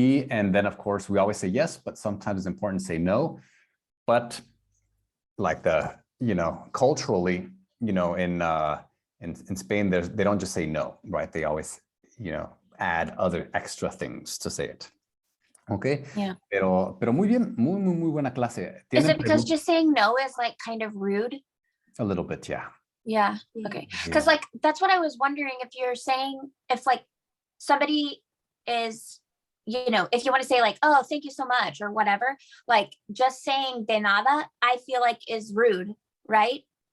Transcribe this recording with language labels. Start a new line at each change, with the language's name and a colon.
English: And then of course we always say yes, but sometimes it's important to say no. But like culturally, in Spain, they don't just say no, right? They always, add other extra things to say it. Okay. Yeah.
Spanish: Pero muy bien, muy buena clase.
English: Is it because just saying no is like kind of rude? A little bit, yeah. Yeah. Okay. Because like that's what I was wondering, if you're saying, if like somebody is, if you want to say like, oh, thank you so much or whatever, like just saying
Spanish: de nada,
English: I feel like is rude, right?